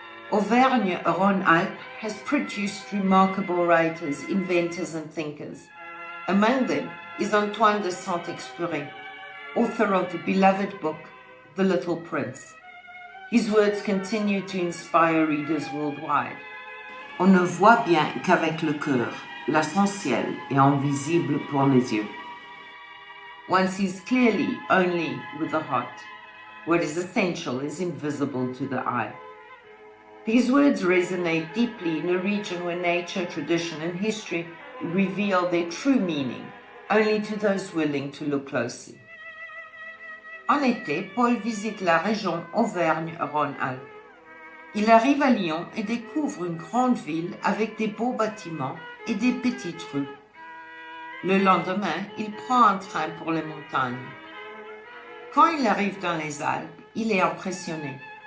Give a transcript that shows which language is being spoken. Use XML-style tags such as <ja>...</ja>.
<en>Auvergne-Rhône-Alpes has produced remarkable writers, inventors, and thinkers. Among them is Antoine de Saint-Exupéry, author of the beloved book, The Little Prince. His words continue to inspire readers worldwide.</en> <fr>On ne voit bien qu'avec le cœur, l'essentiel est invisible pour les yeux.</fr> <en>One sees clearly only with the heart. What is essential is invisible to the eye. These words resonate deeply in a region where nature, tradition, and history reveal their true meaning only to those willing to look closely.</en> <fr>En été, Paul visite la région Auvergne-Rhône-Alpes. Il arrive à Lyon et découvre une grande ville avec des beaux bâtiments et des petites rues. Le lendemain, il prend un train pour les montagnes. Quand il arrive dans les Alpes, il est impressionné.</fr>